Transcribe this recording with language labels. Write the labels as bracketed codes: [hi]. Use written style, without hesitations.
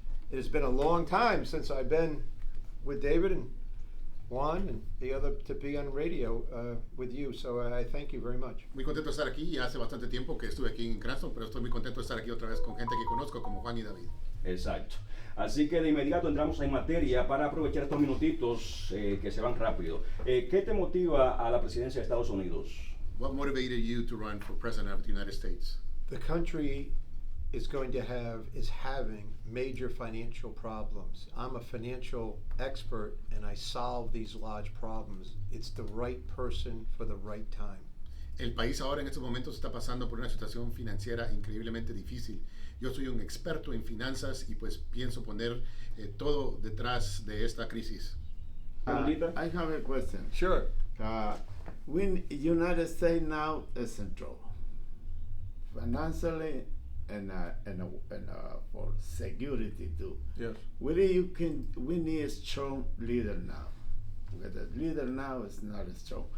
[en] It has been a long time since I've been with David and Juan and the other to be on radio with you, so I thank you very much. [es] Muy contento de estar aquí. Ya hace bastante tiempo que estuve aquí en Cranston, pero estoy muy contento de estar aquí otra vez con gente que conozco como Juan y David. Exacto. Así que de inmediato entramos en materia para aprovechar estos minutitos que se van rápido. ¿Qué te motiva a la presidencia de Estados Unidos? [en] What motivated you to run for president of the United States? The country is having major financial problems. I'm a financial expert and I solve these large problems. It's the right person for the right time. [es] El país ahora en estos momentos está pasando por una situación financiera increíblemente difícil. Yo soy un experto en finanzas y pues pienso poner todo detrás de esta crisis. [en] I have a question. Sure. When United States now is in trouble, financially and for security too. Yes. We need a strong leader now. Because the leader now is not strong.